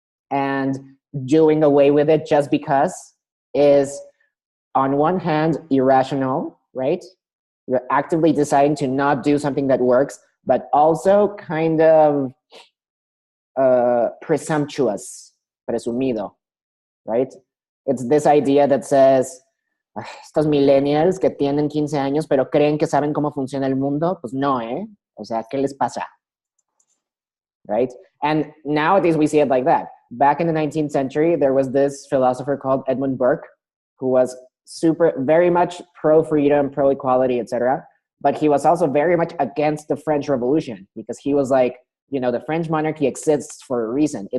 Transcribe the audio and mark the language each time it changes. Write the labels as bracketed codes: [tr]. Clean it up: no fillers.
[en] And doing away with it just because is, on one hand, irrational, right? You're actively deciding to not do something that works, but also kind of presumptuous, presumido, right? It's this idea that says, [es] estos millennials que tienen 15 años pero creen que saben cómo funciona el mundo, pues no, ¿eh? O sea, ¿qué les pasa? [en] Right? And nowadays we see it like that. Back in the 19th century, there was this philosopher called Edmund Burke, who was very much pro-freedom, pro-equality, etc. But he was also very much against the French Revolution because he was like, you know, the French monarchy exists for a reason.